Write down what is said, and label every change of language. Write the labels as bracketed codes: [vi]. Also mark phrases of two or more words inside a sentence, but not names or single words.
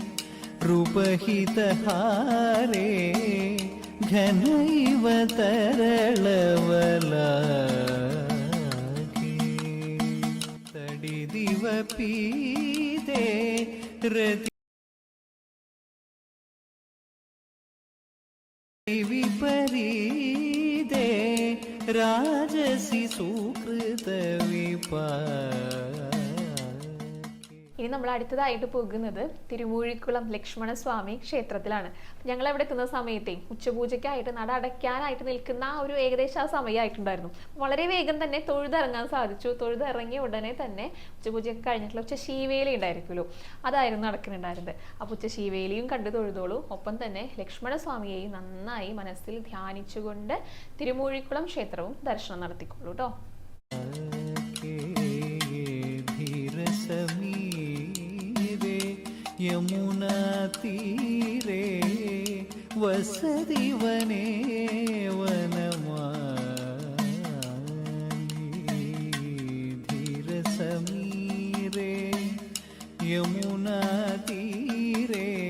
[sa] रूपहितहारे घनैव तरलवलाके तडिदिव पीते रति विपरीदे राजसि सुकृत [ml] ഇനി നമ്മൾ അടുത്തതായിട്ട് പോകുന്നത് തിരുമൂഴിക്കുളം ലക്ഷ്മണസ്വാമി ക്ഷേത്രത്തിലാണ്. ഞങ്ങൾ അവിടെ എത്തുന്ന സമയത്തെ ഉച്ചപൂജയ്ക്കായിട്ട് നട അടയ്ക്കാനായിട്ട് നിൽക്കുന്ന ആ ഒരു ഏകദേശം ആ സമയമായിട്ടുണ്ടായിരുന്നു. വളരെ വേഗം തന്നെ തൊഴുതിറങ്ങാൻ സാധിച്ചു. തൊഴുതിറങ്ങിയ ഉടനെ തന്നെ ഉച്ചപൂജയൊക്കെ കഴിഞ്ഞിട്ടുള്ള ഉച്ച ശീവേലി ഉണ്ടായിരിക്കുമല്ലോ, അതായിരുന്നു നടക്കുന്നുണ്ടായിരുന്നത്. അപ്പോൾ ഉച്ച ശീവേലിയും കണ്ടു തൊഴുതോളൂ. ഒപ്പം തന്നെ ലക്ഷ്മണസ്വാമിയെയും നന്നായി മനസ്സിൽ ധ്യാനിച്ചുകൊണ്ട് തിരുമൂഴിക്കുളം ക്ഷേത്രവും ദർശനം നടത്തിക്കോളൂ കേട്ടോ. [sa] यमुना तीरे वसति वने वनमाली धीर समीरे यमुना तीरे